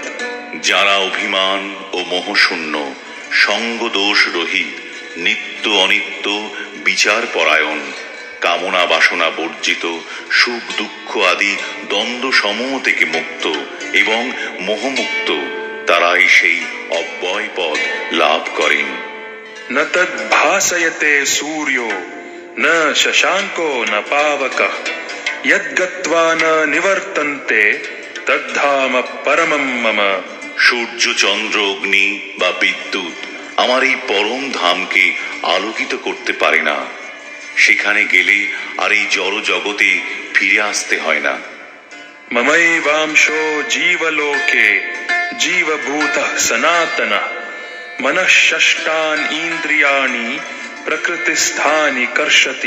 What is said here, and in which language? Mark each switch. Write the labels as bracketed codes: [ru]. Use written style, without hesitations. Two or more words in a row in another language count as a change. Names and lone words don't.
[bn] যারা অভিমান ও মোহশূন্য, সঙ্গ দোষ রহিত, নিত্য অনিত্য বিচার পরায়ণ, কামনা বাসনা বর্জিত, সুখ দুঃখ আদি দ্বন্দ্ব সমূহ থেকে মুক্ত এবং মোহমুক্ত, তারাই সেই অব্যয় পদ লাভ করেন। [sa] ন তদ ভাসয়তে সূর্যো ন শশাঙ্কো ন পাবকঃ যদ্গত্বা ন নিবর্তন্তে তদ্ধাম পরমম মম। [bn] সূর্য, চন্দ্র, অগ্নি বা বিদ্যুৎ আমার এই পরম ধামকে আলোকিত করতে পারে না। সেখানে গেলে আর এই জড় জগতে ফিরে আসতে হয় না। [sa] মমৈবাংশো জীবলোকে জীবভূতঃ সনাতনঃ মনঃ ষষ্ঠান ইন্দ্রিয়াণি প্রকৃতিস্থানি কর্ষতি।